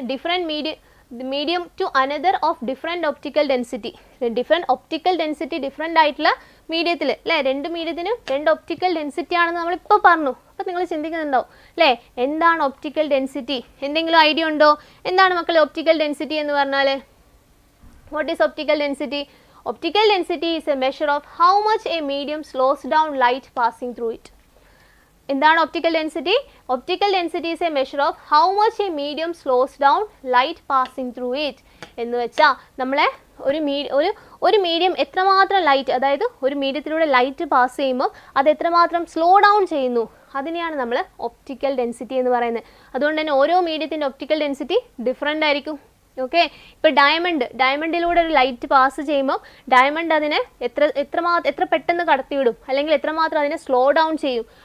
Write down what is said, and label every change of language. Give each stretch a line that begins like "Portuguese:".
English: Different medium to another of different optical density.
Malayalam: Optical density different ആയിട്ടുള്ള മീഡിയത്തിൽ അല്ലേ, രണ്ട് മീഡിയത്തിനും രണ്ട് ഒപ്റ്റിക്കൽ ഡെൻസിറ്റി ആണെന്ന് നമ്മളിപ്പോൾ പറഞ്ഞു. അപ്പോൾ നിങ്ങൾ ചിന്തിക്കുന്നുണ്ടോ അല്ലേ, എന്താണ് ഒപ്റ്റിക്കൽ ഡെൻസിറ്റി? എന്തെങ്കിലും ഐഡിയ ഉണ്ടോ? എന്താണ് മക്കളെ ഒപ്റ്റിക്കൽ ഡെൻസിറ്റി എന്ന് പറഞ്ഞാൽ?
English: What is optical density? Optical density is a measure of how much a medium slows down light passing through it.
Malayalam: എന്താണ്
English: Optical density? Optical density is a measure of how much a medium slows down light passing through it.
Malayalam: എന്ന് വെച്ചാൽ നമ്മളെ ഒരു medium എത്രമാത്രം light, അതായത് ഒരു മീഡിയത്തിലൂടെ light pass ചെയ്യുമ്പോൾ അത് എത്രമാത്രം സ്ലോ ഡൗൺ ചെയ്യുന്നു, അതിനെയാണ് നമ്മൾ ഒപ്റ്റിക്കൽ ഡെൻസിറ്റി എന്ന് പറയുന്നത്. അതുകൊണ്ട് തന്നെ ഓരോ മീഡിയത്തിൻ്റെ ഒപ്റ്റിക്കൽ ഡെൻസിറ്റി ഡിഫറെൻ്റ് ആയിരിക്കും. ഓക്കെ, ഇപ്പോൾ ഡയമണ്ടിലൂടെ ഒരു ലൈറ്റ് പാസ് ചെയ്യുമ്പോൾ ഡയമണ്ട് അതിനെ എത്ര പെട്ടെന്ന് കടത്തിവിടും, അല്ലെങ്കിൽ എത്രമാത്രം അതിനെ സ്ലോ ഡൗൺ ചെയ്യും.